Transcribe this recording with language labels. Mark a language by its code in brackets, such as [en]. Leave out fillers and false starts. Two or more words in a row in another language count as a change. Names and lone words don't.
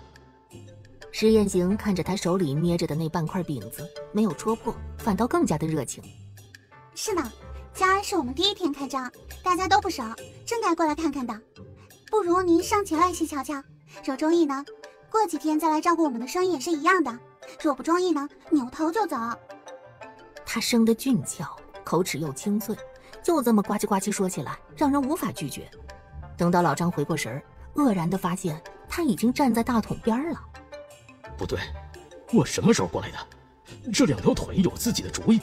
[zh] 施雁行看着他手裡捏着的那半塊餅子，沒有戳破，反倒更加的熱情。是呢，今兒是我們第1天開張，大家都不熟，正該過來看看的。不如您上前來細瞧瞧，若中意呢，過幾天再來照顧我們的生意也是一樣的。若不中意呢，扭頭就走。他生得俊俏，口齒又清脆，就這麼呱唧呱唧說起來，讓人無法拒絕。等到老張回過神兒，愕然地發現他已經站在大桶邊了。不對，我什麼時候過來的？這2條腿有自己的主意。